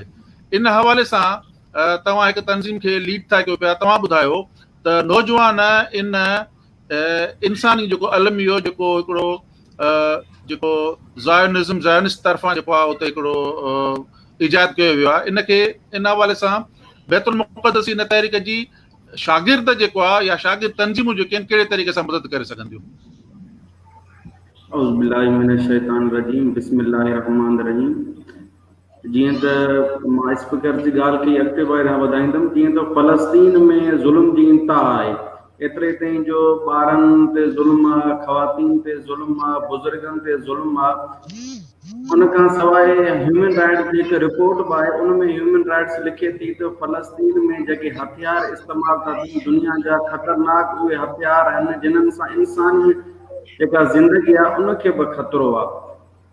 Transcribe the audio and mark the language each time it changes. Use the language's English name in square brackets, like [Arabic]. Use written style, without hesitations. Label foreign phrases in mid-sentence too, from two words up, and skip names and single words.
[Sindhi] इन हवाले सां तव्हां हिकु तंज़ीम खे लीड था कयो पिया, तव्हां ॿुधायो त नौजवान इन इंसानी जेको अलमियो जेको हिकिड़ो जेको ज़ायोनिस्ट तरफ़ां जेको आहे उते हिकिड़ो इजाद कयो वियो आहे, इनखे इन हवाले सां बैतुल मुक़द्दस इन तहरीक जी शागिर्द जेको आहे या शागिर्द तंज़ीमूं जेके आहिनि कहिड़े तरीक़े सां मदद करे सघंदियूं? [Arabic] أعوذ بالله من الشيطان الرجيم، بسم الله الرحمن الرحيم. [Sindhi] जीअं त मां स्पीकर जी ॻाल्हि कई अॻिते वधाईंदुमि, जीअं त फ़लस्तीन में ज़ुल्म जी इंतिहा आहे, एतिरे ताईं जो ॿारनि ते ज़ुल्म आहे, ख़वातीन ते ज़ुल्म आहे, बुज़ुर्गनि ते ज़ुल्म आहे। उन खां सवाइ [English] human rights [Sindhi] जी हिकु रिपोर्ट बि आहे, उन में [English] human rights [Sindhi] लिखे थी त फ़लस्तीन में जेके हथियार इस्तेमालु था थियनि दुनिया जा ख़तरनाक उहे हथियार आहिनि जिन्हनि सां इंसानी जेका ज़िंदगी आहे उनखे बि ख़तरो आहे।